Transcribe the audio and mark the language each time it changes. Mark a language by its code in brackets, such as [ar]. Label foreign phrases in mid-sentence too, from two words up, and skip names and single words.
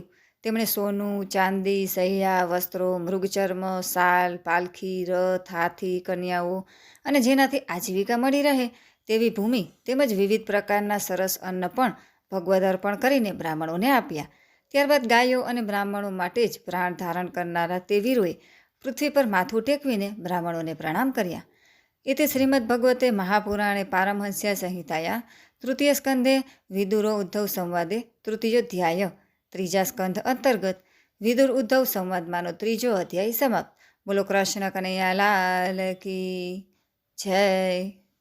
[gu] તેમણે સોનું, ચાંદી, સહ્યા, વસ્ત્રો, મૃગચર્મ, શાલ, પાલખી, રથ, હાથી, કન્યાઓ અને જેનાથી આજીવિકા મળી રહે તેવી ભૂમિ તેમજ વિવિધ પ્રકારના સરસ અન્ન પણ ભગવદ અર્પણ કરીને બ્રાહ્મણોને આપ્યા. ત્યારબાદ ગાયો અને બ્રાહ્મણો માટે જ પ્રાણ ધારણ કરનારા તે વીરોએ પૃથ્વી પર માથું ટેકવીને બ્રાહ્મણોને પ્રણામ કર્યા. [sa] इति श्रीमद्भगवते महापुराणे पारमहंस्या संहिताया तृतीय स्कंदे विदुरो उद्धव संवादे तृतीयोध्याय [gu] ત્રીજા સ્કંધ અંતર્ગત વિદુર ઉદ્ધવ સંવાદમાંનો ત્રીજો અધ્યાય સમાપ્ત. [hi] बोलो कृष्ण कनैया लाल की जय.